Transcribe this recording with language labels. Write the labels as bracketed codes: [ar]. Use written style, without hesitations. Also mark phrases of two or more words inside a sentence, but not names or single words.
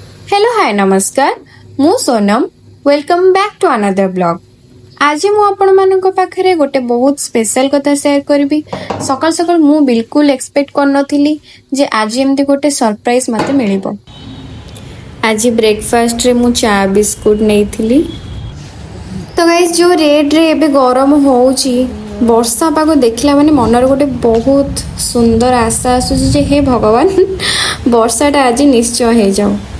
[en] Hello hi [or] ନମସ୍କାର ମୁଁ [en] सोनम welcome back to another vlog. [or] ଆଜି ମୁଁ ଆପଣ ମାନଙ୍କ ପାଖରେ ଗୋଟେ ବହୁତ ସ୍ପେଶାଲ କଥା ସେୟାର କରିବି। ସକାଳ ସକାଳ ମୁଁ ବିଲକୁଲ ଏକ୍ସପେକ୍ଟ କର ନଥିଲି ଯେ ଆଜି ଏମିତି ଗୋଟେ ସରପ୍ରାଇଜ ମତେ ମିଳିବ। ଆଜି ବ୍ରେକଫାଷ୍ଟ ରେ ମୁଁ ଚା ବିସ୍କୁଟ ନେଇଥିଲି। ତ ଗାଇଜ ଯୋ ରେଡ ରେ ଏବେ ଗରମ ହେଉଛି ବର୍ଷା ପାଗ ଦେଖିଲେ ମାନେ ମନର ଗୋଟେ ବହୁତ ସୁନ୍ଦର ଆଶା ଆସୁଛି ଯେ ହେ ଭଗବାନ ବର୍ଷାଟା ଆଜି ନିଶ୍ଚୟ ହେଇ ଯାଉ।